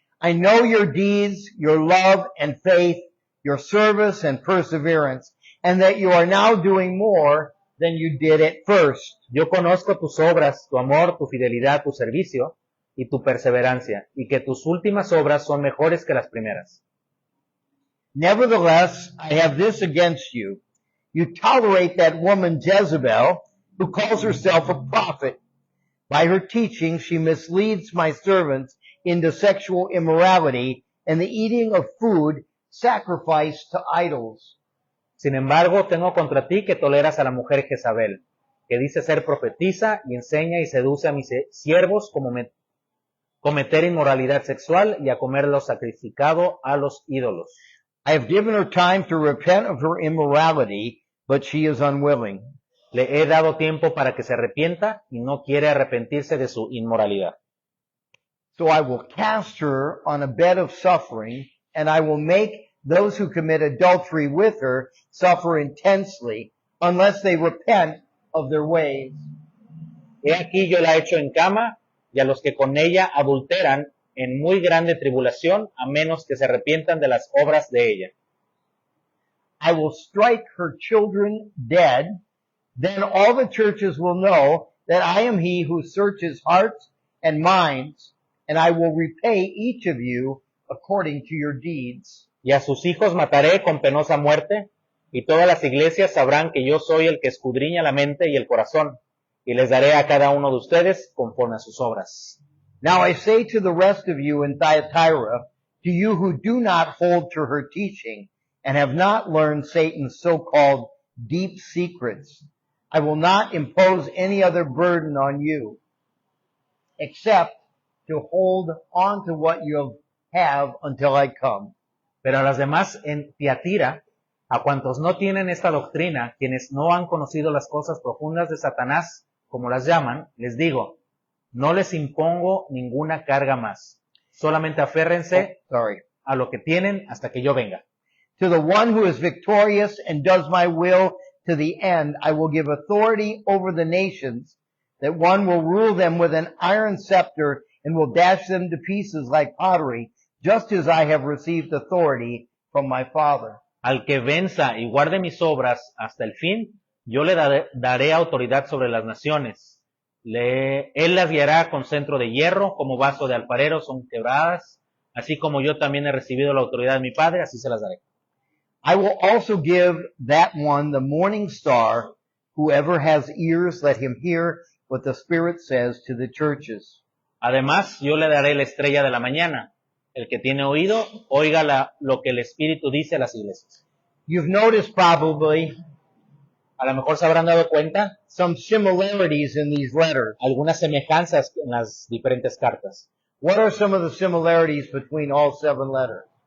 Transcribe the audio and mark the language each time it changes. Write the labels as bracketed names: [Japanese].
[English] I know your deeds, your love and faith, your service and perseverance, and that you are now doing more than you did at first. [Spanish] Yo conozco tus obras, tu amor, tu fidelidad, tu servicio y tu perseverancia, y que tus últimas obras son mejores que las primeras. [English] Nevertheless, I have this against you. You tolerate that woman Jezebel, who calls herself a prophet. By her teaching, she misleads my servants into sexual immorality and the eating of food sacrificed to idols. [Spanish] Sin embargo, tengo contra ti que toleras a la mujer Jezabel, que dice ser profetisa y enseña y seduce a mis siervos como cometer inmoralidad sexual y a comer lo sacrificado a los ídolos. [English] I have given her time to repent of her immorality, but she is unwilling. [Spanish] Le he dado tiempo para que se arrepienta y no quiere arrepentirse de su inmoralidad. [English] So I will cast her on a bed of suffering, and I will make those who commit adultery with her suffer intensely, unless they repent of their ways. [Spanish] He aquí yo la echo en cama, y a los que con ella adulteran en muy grande tribulación, a menos que se arrepientan de las obras de ella. [English] I will strike her children dead, then all the churches will know that I am he who searches hearts and minds, and I will repay each of you according to your deeds. [Spanish] Y a sus hijos mataré con penosa muerte, y todas las iglesias sabrán que yo soy el que escudriña la mente y el corazón, y les daré a cada uno de ustedes conforme a sus obras. [English] Now I say to the rest of you in Thyatira, to you who do not hold to her teaching, and have not learned Satan's so-called deep secrets, I will not impose any other burden on you, except to hold on to what you have until I come. [Spanish] Pero a las demás en Tiatira, a cuantos no tienen esta doctrina, quienes no han conocido las cosas profundas de Satanás, como las llaman, les digo, no les impongo ninguna carga más. Solamente aférrense a lo que tienen hasta que yo venga. [English] To the one who is victorious and does my will to the end, I will give authority over the nations, that one will rule them with an iron scepter and will dash them to pieces like pottery, just as I have received authority from my Father. [Spanish] Al que venza y guarde mis obras hasta el fin, yo le daré autoridad sobre las naciones. Él las guiará con centro de hierro, como vaso de alfarero son quebradas, así como yo también he recibido la autoridad de mi Padre, así se las daré. [English] I will also give that one the morning star. Whoever has ears, let him hear what the Spirit says to the churches. [Spanish] Además, yo le daré la estrella de la mañana. El que tiene oído, oiga lo que el Espíritu dice a las iglesias. [English] You've noticed probably [Spanish] A lo mejor se habrán dado cuenta [English] some similarities in these letters. [Spanish] algunas semejanzas en las diferentes cartas. [English] What are some of the similarities between all 7 letters?